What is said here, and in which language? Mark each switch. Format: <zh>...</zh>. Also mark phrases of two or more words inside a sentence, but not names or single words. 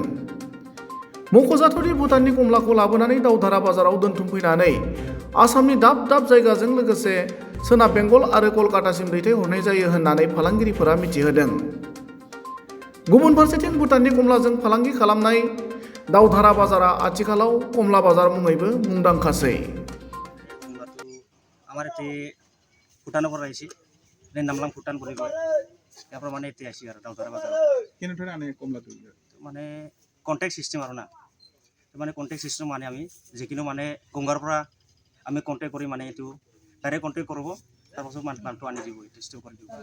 <brx>मख'जाथावदि भुटाननि कमलाखौ लाबोनानै दावधारा बाजाराव दोनथुमफैनानै आसामनि दाब दाब जायगाजों लोगोसे सोनाब बेंगल आरो कलकातासिम दैथायहरनाय जायो होननानै फालांगिरिफोरा मिथिहोदों। गुबुन फारसेथिं भुटाननि कमलाजों फालांगि खालामनाय दावधारा बाजारा आथिखालाव कमला बाजार मुङैबो मुंदांखासै।</brx> <as>আমাৰ ইয়াতে ভূটানৰ পৰা আহিছে নামলাং ভূটান বুলি কয় ইয়াৰ পৰা মানে এতিয়া আহিছে আৰু দাউধাৰা বাজাৰত কেনেধৰণে আনে কমলাটো মানে</as> <en>contact system</en> <as>আৰু না মানে</as> <en>contact system</en> <as>মানে আমি যিকোনো মানে গংগাৰ পৰা আমি কণ্টেক্ট কৰি মানে এইটো</as> <en>direct contact</en> <as>কৰিব তাৰপাছত মানে মালটো আনি দিব টেষ্টটো কৰি দিব</as>